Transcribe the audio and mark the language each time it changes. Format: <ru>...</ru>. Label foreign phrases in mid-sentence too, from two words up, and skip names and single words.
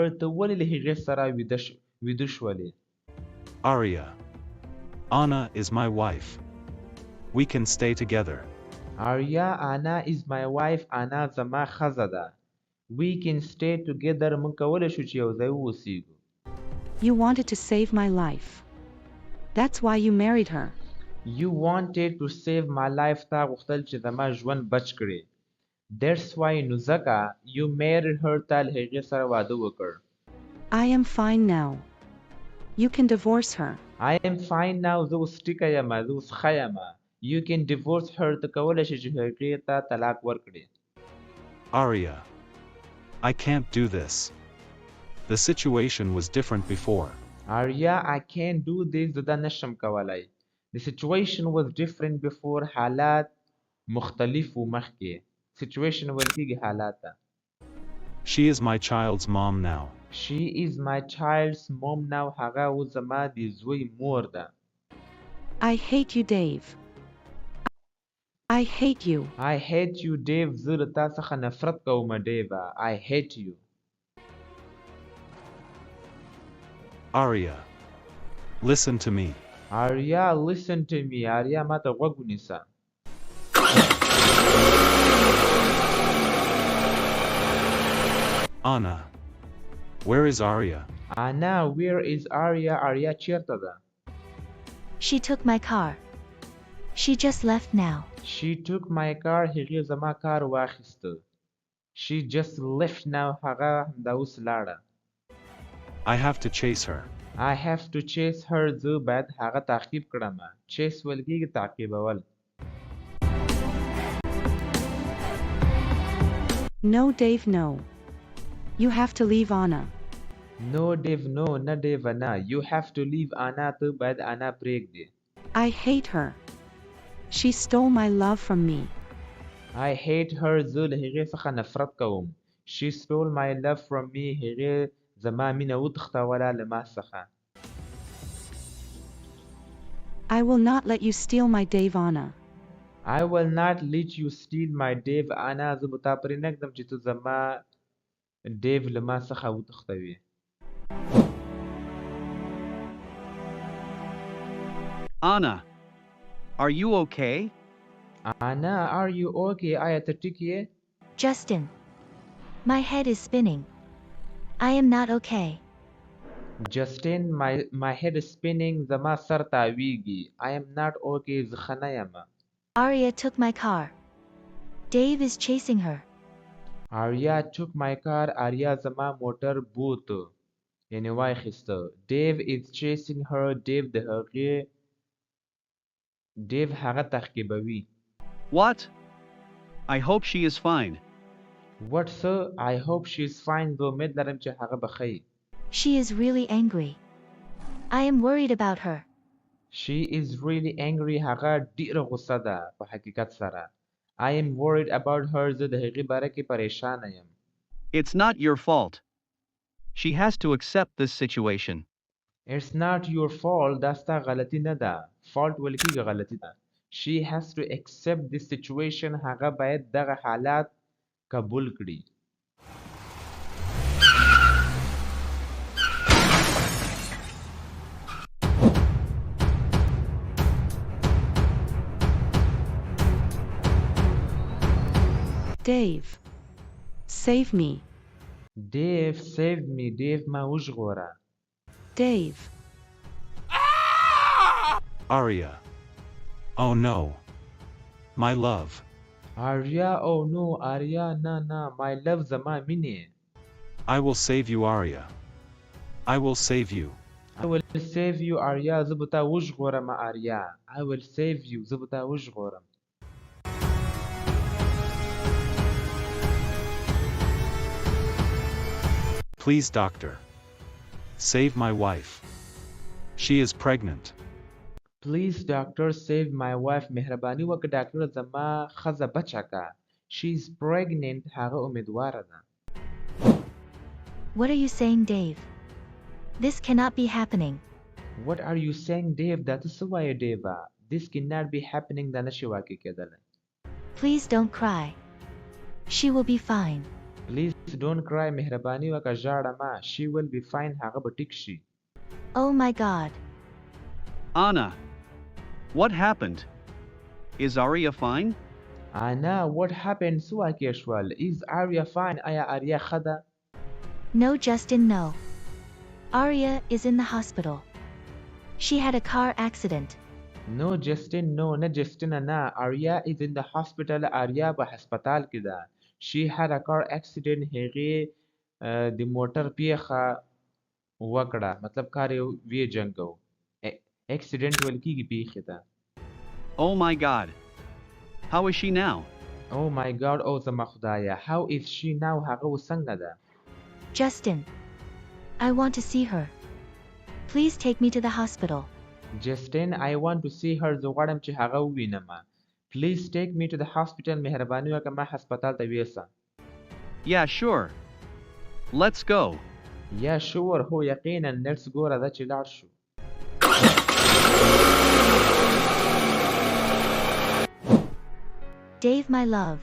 <ps>ته ولې له هغې سره ویده شولې.</ps> <en>Aria. Anna is my wife. We can stay together. Arya, Anna is my wife. Anna</en> <ps>زما ښځه ده.</ps> <en>We can stay together.</en> <ps>موږ کولی شو چې یو ځای واوسیږو.</ps> <en>You wanted to save my life. That's why you married her. You wanted to save my life.</en> <ps>تا غوښتل چې زما ژوند بچ کړې.</ps> <en>That's why</en> <ps>نو ځکه</ps> <en>you married her.</en> <ps>تا له هغې سره واده وکړ.</ps> <en>I am fine now. You can divorce her. I am fine now.</en> <ps>زه اوس ټیکه یم. زه اوس ښه یم.</ps> <en>You can divorce her.</en> <ps>ته کولی شې چې هغې ته طلاق ورکړې.</ps> <en>Aria. I can't do this. The situation was different before. Arya, I can't do this.</en> <ps>زه دا نشم کولی.</ps> <en>The situation was different before.</en> <ps>حالات مختلف و مخکې. Situation ویل کېږي حالات ته.</ps> <en>She is my child's mom now. She is my child's mom now.</en> <ps>هغه اوس زما د زوی مور ده.</ps> <en>I hate you, Dave. I hate you. I hate you, Dave.</en> <ps>زه له تا څخه نفرت کوم ډیوه.</ps> <en>I hate you. Aria. Listen to me.</en> <ps>Arya,</ps> <en>listen to me.</en> <ps>Arya ما ته غوږ ونیسه.</ps> <en>Anna. Where is Aria? Anna, where is Arya? Arya</en> <ps>چیرته ده.</ps> <en>She took my car. She just left now. She took my car.</en> <ps>هغې زما کار واخیسته.</ps> <en>She just left now.</en> <ps>هغه همدا اوس لاړه.</ps> <en>I have to chase her. I have to chase her.</en> <ps>زه باید هغه تعقیب کړم. Chase ویل کېږي تعقیبول.</ps> <en>No, Dave, no. You have to leave Anna. No, Dave, no.</en> <ps>نه ډیوه نه.</ps> <en>You have to leave Anna.</en> <ps>ته باید انا پرېږدې.</ps> <en>I hate her. She stole my love from me. I hate her.</en> <ps>زه له هغې څخه نفرت کوم.</ps> <en>She stole my love from me.</en> <ps>هغې زما مینه وتښتوله له ما څخه.</ps> <en>I will not let you steal my Dave, Anna. I will not let you steal my Dave.</en> <ps>انا زه به تا پرې نږدم چې ته زما ډیو له ما څخه وتښتوې.</ps> <en>Anna, are you okay?</en> <ps>Anna,</ps> <en>are you okay?</en> <ps>آیا ته ټیک یې؟</ps> <en>Justin. My head is spinning. I am not okay. Justin, my head is spinning.</en> <ps>زما سر تاویږي.</ps> <en>I am not okay.</en> <ps>زه ښه نه یم.</ps> <en>Arya took my car. Dave is chasing her. Arya took my car. Arya</en> <ps>زما موټر بوت. یعنی واخیسته.</ps> <en>Dave is chasing her.</en> <ps>Dave هغه تعقیبوي.</ps> <en>What? I hope she is fine. What sir? I hope she is fine.</en> <ps>زه امید لرم چې هغه به ښه وي.</ps> <en>She is really angry. I am worried about her. She is really angry.</en> <ps>هغه ډیره غوسه ده په حقیقت سره.</ps> <en>I am worried about her.</en> <ps>زه د هغې باره کې پریشانه یم.</ps> <en>It's not your fault. She has to accept this situation. It's not your fault.</en> <ps>دا ستا غلطي نه ده. Fault ویل کېږي غلطي ده.</ps> <en>She has to accept this situation.</en> <ps>هغه باید دغه حالات قبول کړي.</ps> <en>Dave. Save me. Dave, save me. Dave</en> <ps>ما وژغوره.</ps> <en>Dave. Arya. Oh no. My love. Arya, oh no. Arya, نه. My love</en> <ps>زما مینې.</ps> <en>I will save you, Arya. I will save you. I will save you, Arya.</en> <ps>زه به تا وژغورم Arya.</ps> <en>I will save you.</en> <ps>زه به تا وژغورم.</ps> <en>Please, doctor. Save my wife. She is pregnant. Please, doctor, save my wife.</en> <ps>مهرباني وکړه ډاکټر زما ښځه بچه کا.</ps> <en>She is pregnant.</en> <ps>هغه امیدواره ده.</ps> <en>What are you saying, Dave? This cannot be happening. What are you saying, Dave?</en> <ps>دا ته څه وایې Dave?</ps> <en>This cannot be happening.</en> <ps>دا نشي واقع کېدلی.</ps> <en>Please don't cry. She will be fine. Please don't cry.</en> <ps>مهرباني وکړه ژاړه مه.</ps> <en>She will be fine.</en> <ps>هغه به ټیک شي.</ps> <en>Oh my God. Anna, what happened? Is Arya fine? Anna, what happened?</en> <ps>څه واقع شول?</ps> <en>Is Arya fine?</en> <ps>آیا آریا ښه ده؟</ps> <en>No, Justin, no. Arya is in the hospital. She had a car accident. No, Justin, no. نه Justin نه. Arya is in the hospital.</en> <ps>آریا په هسپتال کې ده.</ps> <en>She had a car accident.</en> <ps>هغې د موټر پیښه وکړه. مطلب کار یې ویجنګو. Accident ویل کېږي پیښې ته.</ps> <en>Oh my God. How is she now? Oh my God.</en> <ps>او زما خدایه.</ps> <en>How is she now?</en> <ps>هغه اوس څنګه ده؟</ps> <en>Justin. I want to see her. Please take me to the hospital. Justin, I want to see her.</en> <ps>زه غواړم چې هغه ووینم.</ps> <en>Please take me to the hospital.</en> <ps>مهرباني وکړه ما هسپتال ته یوسه.</ps> <en>Yeah, sure. Let's go. Yeah, sure.</en> <ps>هو یقینا.</ps> <en>Let's go.</en> <ps>راځه چې لاړ شو.</ps> <en>Dave, my love.</en>